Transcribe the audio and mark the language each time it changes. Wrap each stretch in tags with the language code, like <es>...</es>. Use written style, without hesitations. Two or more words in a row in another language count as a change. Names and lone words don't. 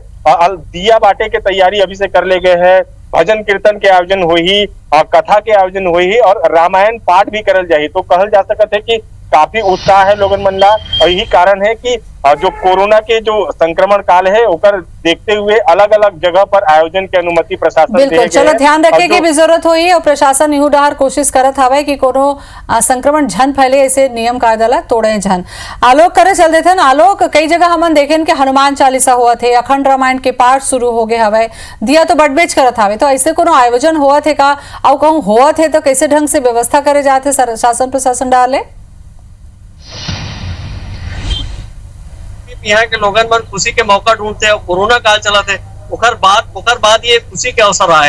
<hne>दिया बांटे की तैयारी अभी से कर ले गए हैं, भजन कीर्तन के आयोजन हुई, कथा के आयोजन हुई और रामायण पाठ भी करल जाही। तो कहल जा सकता है कि काफी उत्साह है लोगन मन ला। और यही कारण है कि जो कोरोना के जो संक्रमण काल है ओकर देखते हुए अलग अलग जगह पर आयोजन की अनुमति प्रशासन बिल्कुल चलो ध्यान रखे की भी जरूरत हुई और प्रशासन इहू डहर कोशिश करत हवे कि कोनो संक्रमण झन फैले, ऐसे नियम कायदा ला तोड़े झन। आलोक करे चल देथे न आलोक, कई जगह हमन देखेन के हनुमान चालीसा हुआ थे, अखंड रामायण के पाठ शुरू हो गए हवे, दिया तो बटबेच करत हवे, तो ऐसे कोनो आयोजन हुआ थे का और कहूं हुआ थे तो कैसे ढंग से व्यवस्था करे जाते शासन प्रशासन डाले? यहाँ के लोगन मन खुशी के मौका ढूंढते और कोरोना काल चला थे ओकर बाद ये खुशी के अवसर आए।</hne>